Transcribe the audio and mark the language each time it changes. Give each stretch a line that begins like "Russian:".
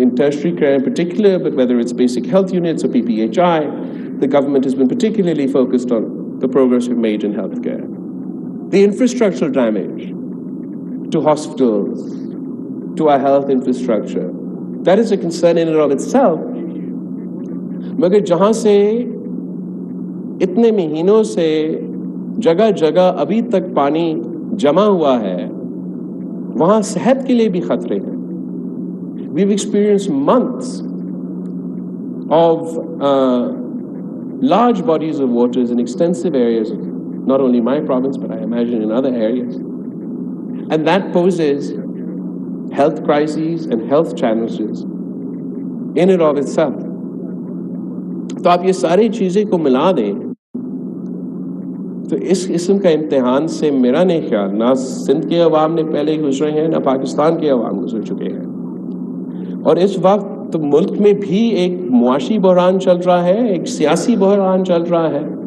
English: In tertiary care in particular, but whether it's basic health units or PPHI, the government has been particularly focused on the progress we've made in healthcare. The infrastructural damage to hospitals, to our health infrastructure, that is a concern in and of itself.
Urdu: مگر جہاں سے اتنے مہینوں سے جگہ جگہ ابھی تک پانی جمع ہوا ہے وہاں صحت کے لیے بھی خطرے ہیں.
English: We've experienced months of large bodies of waters in extensive areas of not only my province, but I imagine in other areas. And that poses health crises and health challenges in and of itself.
Urdu: تو آپ یہ ساری چیزیں کو ملا دیں تو اس قسم کا امتحان سے میرا نہیں خیال نہ سندھ کے عوام نے پہلے گزرے ہیں نہ پاکستان کے عوام گزر چکے ہیں. اور اس وقت ملک میں بھی ایک معاشی بحران چل رہا ہے, ایک سیاسی بحران چل رہا ہے.